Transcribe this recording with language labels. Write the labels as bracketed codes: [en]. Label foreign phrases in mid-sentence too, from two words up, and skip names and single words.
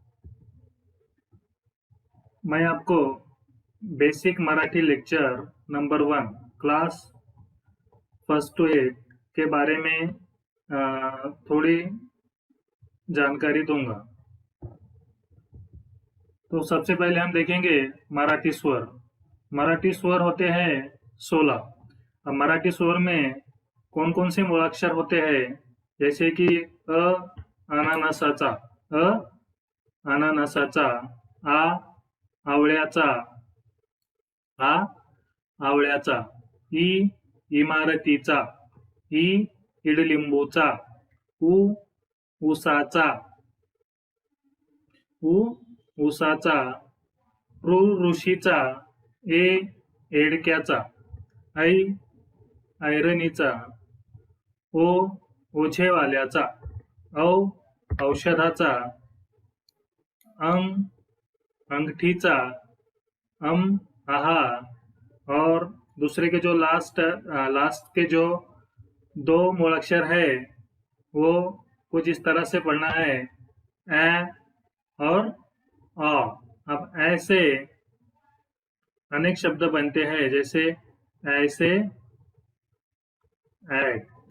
[hi] मैं आपको बेसिक मराठी लेक्चर नंबर 1 क्लास फर्स्ट टू 8 के बारे में थोड़ी जानकारी दूंगा। तो सबसे पहले हम देखेंगे मराठी स्वर। मराठी स्वर होते हैं 16। अब मराठी स्वर में कौन कौन से मूलाक्षर होते हैं, जैसे कि [mr] अ अनानसाचा, अ अनानसाचा, आ आवळ्याचा, आ आवळ्याचा, ई इमारतीचा, ई इडलिंबूचा, उ ऊसाचा, उ ऊसाचा, ऋषीचा, ए एडक्याचा, ऐ ऐरणीचा, ओ ओझेवाल्याचा, औ औषधाचा, अंग अंगठीचा, आहा। [hi] और दूसरे के जो लास्ट के जो 2 मूलाक्षर है वो कुछ इस तरह से पढ़ना है, ए और अ। अब ऐसे अनेक शब्द बनते हैं, जैसे ऐसे, ऐट।